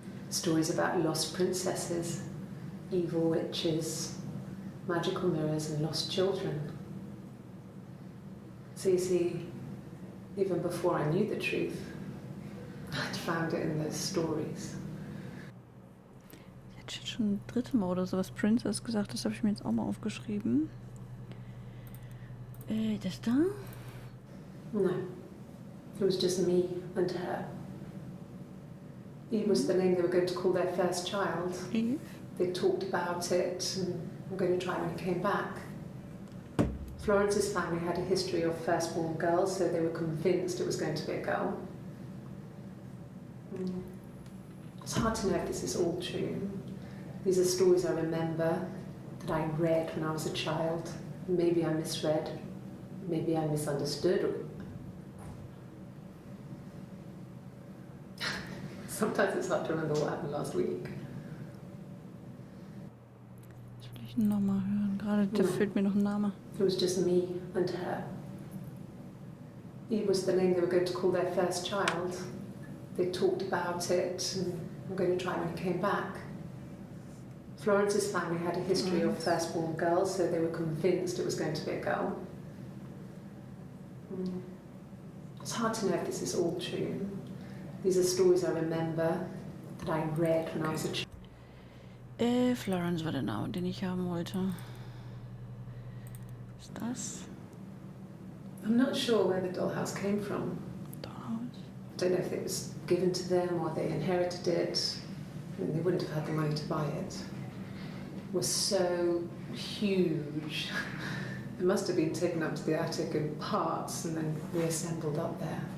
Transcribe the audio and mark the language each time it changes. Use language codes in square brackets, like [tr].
[en] Stories about lost princesses, evil witches, magical mirrors and lost children. So you see, even before I knew the truth, I'd found it in those stories. [de] Ich hätte schon 3. Mal oder sowas Princess gesagt, das habe ich mir jetzt auch mal aufgeschrieben. Das da? [en] No, it was just me and her. Eve was the name they were going to call their first child. Eve? They talked about it and were going to try when he came back. Florence's family had a history of firstborn girls, so they were convinced it was going to be a girl. It's hard to know if this is all true. These are stories I remember, that I read when I was a child. Maybe I misread, maybe I misunderstood. Sometimes it's hard to remember what happened last week. [de] Das will ich nochmal hören. Gerade da fehlt mir noch ein Name. [en] It was just me and her. Eve was the name they were going to call their first child. They talked about it and were going to try when he came back. Florence's family had a history of firstborn girls, so they were convinced it was going to be a girl. It's hard to know if this is all true. These are stories I remember, that I read when I was a child. [de] Florence war der Name, den ich haben wollte. Was ist das? [en] I'm not sure where the dollhouse came from. Dollhouse? I don't know if it was given to them or they inherited it. I mean, they wouldn't have had the money to buy it. It was so huge. It must have been taken up to the attic in parts and then reassembled up there.